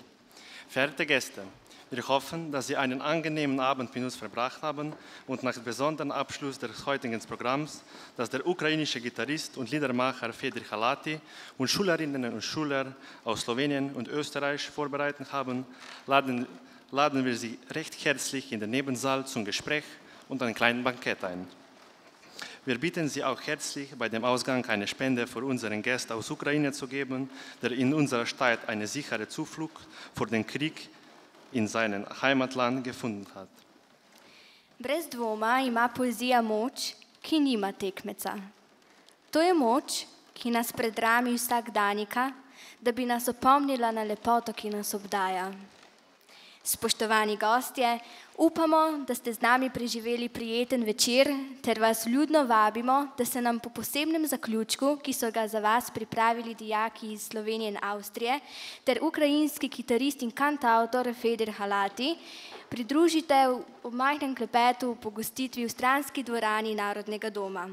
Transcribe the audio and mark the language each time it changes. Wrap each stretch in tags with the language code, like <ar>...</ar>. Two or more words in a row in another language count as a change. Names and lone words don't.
<de>Verehrte Gäste, wir hoffen, dass Sie einen angenehmen Abend mit uns verbracht haben und nach dem besonderen Abschluss des heutigen Programms, das der ukrainische Gitarrist und Liedermacher Fedor Halati und Schülerinnen und Schüler aus Slowenien und Österreich vorbereitet haben, laden wir Sie recht herzlich in den Nebensaal zum Gespräch und ein kleines Bankett ein. Wir bitten Sie auch herzlich, bei dem Ausgang eine Spende für unseren Gast aus Ukraine zu geben, der in unserer Stadt eine sichere Zuflucht vor dem Krieg in seinem Heimatland gefunden hat.</de> <sl>Brez dvoma ima poezija moč, ki nima tekmeca. To je moč, ki nas predrami vsakdanjika, da bi nas opomnila na lepoto, ki nas obdaja. Spoštovani gostje, upamo, da ste z nami preživeli prijeten večer, ter vas vljudno vabimo, da se nam po posebnem zaključku, ki so ga za vas pripravili dijaki iz Slovenije in Avstrije, ter ukrajinski kitarist in kantavtor Fedor Halati, pridružite v majhnem klepetu po gostitvi v stranski dvorani Narodnega doma.</sl>